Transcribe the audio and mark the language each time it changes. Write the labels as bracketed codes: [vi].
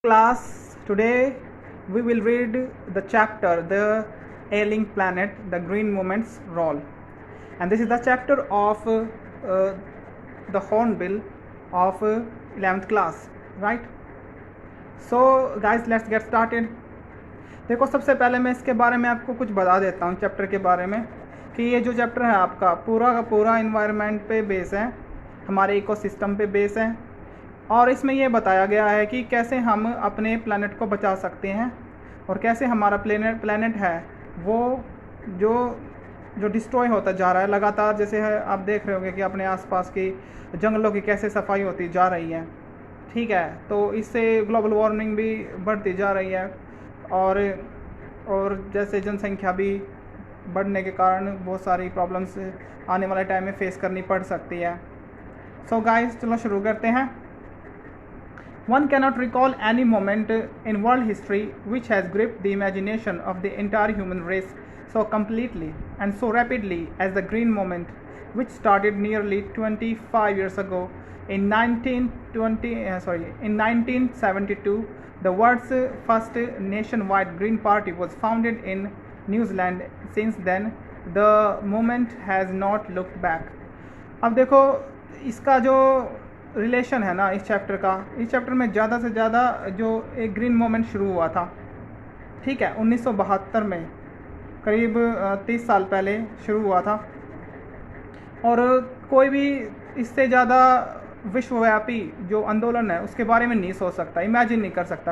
[en] Class, today we will read the chapter The Ailing Planet, the Green Movement's Role. And this is the chapter of the Hornbill of 11th class, right? So guys, let's get started. [hi] देखो, सबसे पहले मैं इसके बारे में आपको कुछ बता देता हूँ चैप्टर के बारे में कि ये जो चैप्टर है आपका पूरा का पूरा इन्वायरमेंट पे बेस है, हमारे इकोसिस्टम पे बेस है। और इसमें ये बताया गया है कि कैसे हम अपने प्लैनेट को बचा सकते हैं और कैसे हमारा प्लैनेट है वो जो डिस्ट्रॉय होता जा रहा है लगातार। जैसे है आप देख रहे होंगे कि अपने आसपास की जंगलों की कैसे सफाई होती जा रही है, ठीक है। तो इससे ग्लोबल वार्मिंग भी बढ़ती जा रही है और जैसे जनसंख्या भी बढ़ने के कारण बहुत सारी प्रॉब्लम्स आने वाले टाइम में फेस करनी पड़ सकती है। सो गाइस, चलो शुरू करते हैं। [en] One cannot recall any moment in world history which has gripped the imagination of the entire human race so completely and so rapidly as the Green Movement, which started nearly 25 years ago in 1972. The world's first nationwide Green Party was founded in New Zealand. Since then, the movement has not looked back. [hi] अब देखो, इसका जो relation है ना इस chapter में ज़्यादा से ज़्यादा जो एक ग्रीन मूवमेंट शुरू हुआ था, ठीक है, 1972 में, करीब 30 साल पहले शुरू हुआ था। और कोई भी इससे ज़्यादा विश्वव्यापी जो आंदोलन है उसके बारे में नहीं सोच सकता, इमेजिन नहीं कर सकता।